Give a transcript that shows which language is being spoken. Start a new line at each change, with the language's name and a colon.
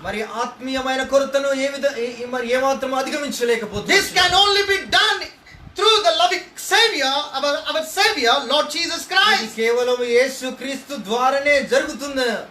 Telugu: మరి ఆత్మీయమైన కొరతను ఏమాత్రం అధిగమించలేకపోతుంది.
English: This can only be done through the loving Savior, our Savior, Lord Jesus Christ.
Telugu: ఇది కేవలం యేసుక్రీస్తు ద్వారానే జరుగుతుంది.